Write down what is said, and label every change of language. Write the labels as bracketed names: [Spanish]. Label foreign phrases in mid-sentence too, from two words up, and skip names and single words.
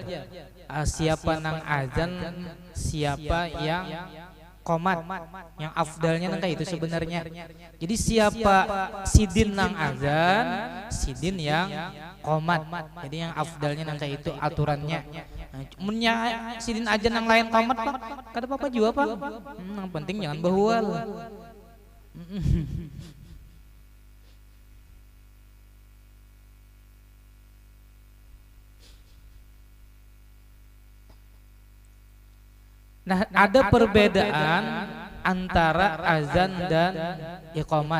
[Indonesian] Siapa nang azan, siapa yang qomat, yang afdalnya nang kayak itu sebenarnya. [Banjar] Jadi siapa sidin nang azan, sidin yang qomat. Jadi yang afdalnya nang kayak itu aturannya. Nah, cumannya sidin azan nang lain qomat Pak, kada apa-apa juga Pak. Yang penting jangan bahual. [Indonesian] Nah, ada perbedaan antara azan dan iqamat.